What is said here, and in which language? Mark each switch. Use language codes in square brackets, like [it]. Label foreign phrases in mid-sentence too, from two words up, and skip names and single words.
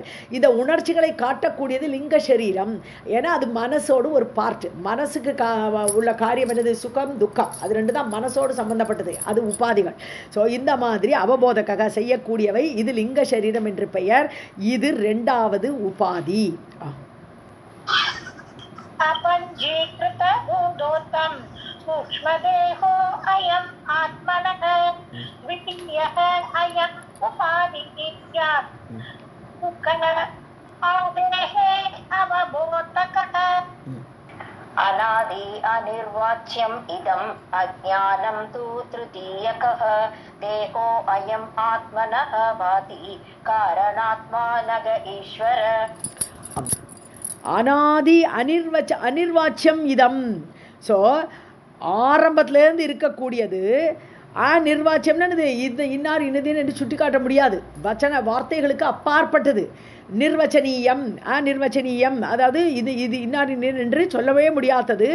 [ta] இந்த உணர்ச்சிகளை காட்டக்கூடியது லிங்க சரீரம். ஏன்னா அது மனசோடு ஒரு பார்ட். மனசுக்கு உள்ள காரியம் என்னது, சுகம் துக்கம், அது 2 தான் மனசோடு சம்பந்தப்பட்டது, அது உபாதிகள். ஸோ இந்த மாதிரி அவபோதக்காக செய்யக்கூடியவை, இது லிங்க சரீரம் என்று பெயர். இது 2வது உபாதி. [sa] अपञ्जीकृत भूतोत्तम सूक्ष्मदेहो अयम् आत्मनः द्वितीयः अयम् उपाधिः सुखः आदेः अवबोधकः अनादि अनिर्वाच्यम् इदम् अज्ञानं तु तृतीयकः देहो अयम् आत्मनः भाति कारणात्मा नग ईश्वर. अनादि अनिर्वाच्यम् इदम्. [ta] ஸோ ஆரம்பத்திலேருந்து இருக்கக்கூடியது. நிர்வாச்சியம்னு இது இன்னார் இன்னதின்னு என்று சுட்டி காட்ட முடியாது, வச்சன வார்த்தைகளுக்கு அப்பாற்பட்டது. நிர்வச்சனீயம் நிர்வச்சனீயம், அதாவது இது இது இன்னார் என்று சொல்லவே முடியாதது.